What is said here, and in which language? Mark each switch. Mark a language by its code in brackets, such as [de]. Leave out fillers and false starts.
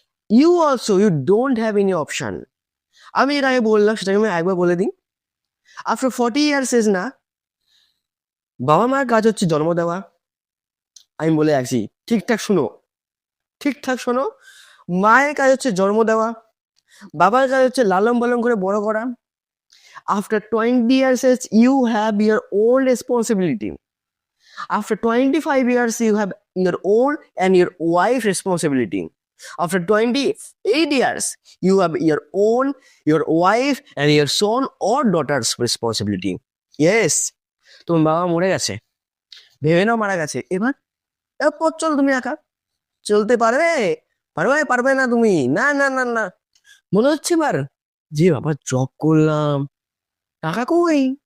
[en] You also, you don't have any option. [bn] আমি এর আগে বললাম, সেটাকে আমি একবার বলে দিই। [en] after 40 years age [bn] না, বাবা মার কাজ হচ্ছে জন্ম দেওয়া। আমি বলে রাখছি, ঠিকঠাক শুনো, ঠিকঠাক শোনো। মায়ের কাজ হচ্ছে জন্ম দেওয়া, বাবার কাজ হচ্ছে লালন পালন করে বড় করা। [en] After 20 years age, you have your own responsibility. After 25 years, you have your own and your wife responsibility. After 28 years, you have your own, your wife and your son or daughter's responsibility. [bn] Yes, তোমার বাবা মরে গেছে, ভেবে নাও মারা গেছে। এবার এবার পথ চলো তুমি একা, চলতে পারবে? পারবে না তুমি, না না না না। মনে হচ্ছে এবার যে বাবা জব করলাম, টাকা কই?